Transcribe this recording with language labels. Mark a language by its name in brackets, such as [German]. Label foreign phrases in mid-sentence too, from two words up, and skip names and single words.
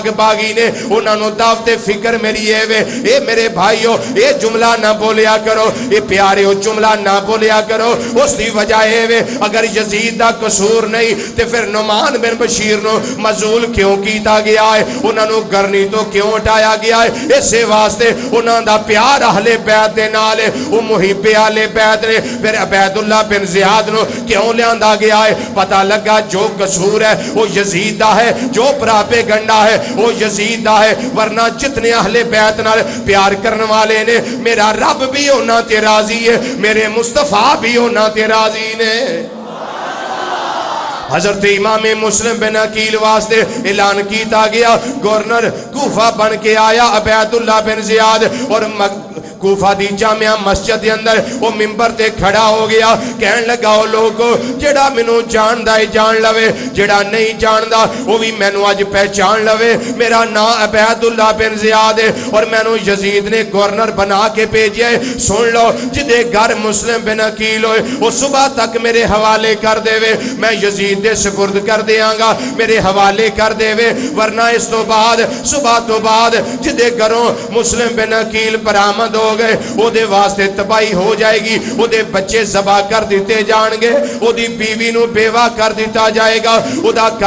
[Punjabi] باغی نے انہاں نو دعوت فکر میری اے میرے بھائیو اے جملہ نہ بولیا کرو اے پیاریو جملہ نہ بولیا کرو اس دی وجہ اے اگر یزید دا قصور نہیں تے پھر نعمان بن بشیر نو مزول کیوں کیتا گیا ہے انہاں نو گرنی تو کیوں اٹھایا گیا ہے اسے واسطے انہاں دا پیار اہل بیت دے نال او محب اہل بیت نے پھر عبید اللہ بن زیاد نو کیوں لیاندا گیا ہے پتہ لگا [Urdu] جو قصور ہے وہ [Punjabi] یزید دا ہے [Urdu] جو پراپیگنڈا ہے وہ [Punjabi] یزید دا ہے ورنہ جتنے اہل بیت نال پیار کرنے والے نے میرا رب بھی انہاں تے راضی ہے میرے مصطفیٰ بھی انہاں تے راضی نے حضرت امام مسلم بن عقیل واسطے اعلان کیتا گیا گورنر کوفہ بن کے آیا عبید اللہ بن زیاد اور کوفہ دی جامعہ مسجد دے اندر وہ منبر تے کھڑا ہو گیا کہن لگا او لوگو جڑا مینوں جاندا ہے جان لوے جڑا نہیں جاندا وہ بھی مینوں اج پہچان لوے میرا نام عبید اللہ بن زیاد ہے اور مینوں یزید نے گورنر بنا کے بھیجیا ہے سن لو جدے گھر مسلم بن عقیل ہوئے وہ صبح تک میرے حوالے کر دے وے میں یزید دے سپرد کر دیاں گا میرے حوالے کر دے وے ورنہ اس تو بعد صبح تو بعد جدے گھروں مسلم بن عقیل برآمد ہو گئے او دے واسطے تباہی ہو جائے گی او دے بچے ذبح کر دیتے جان گے او دی بیوی نو بیوہ کر دیتا جائے گا او دا گھر